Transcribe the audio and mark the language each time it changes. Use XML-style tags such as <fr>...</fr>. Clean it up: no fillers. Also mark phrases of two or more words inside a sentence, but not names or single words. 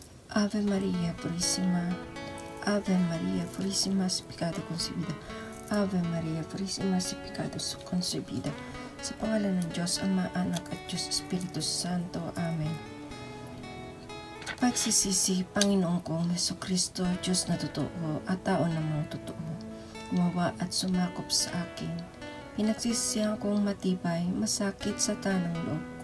<es>Ave Maria Purissima, Ave Maria Purissima, sin pecado concebida. Ave Maria Purissima, sin pecado concebida.</es> <tl>Sa pangalan ng Diyos, Ama, Anak at Diyos</tl> <es>Espiritu Santo.</es> <tl>Amen. Pagsisisi, Panginoon kong Hesukristo, Diyos na totoo at tao namang totoo, gumawa at sumakop sa akin. Pinagsisihan kong matibay, masakit sa tanang loob ko.</tl>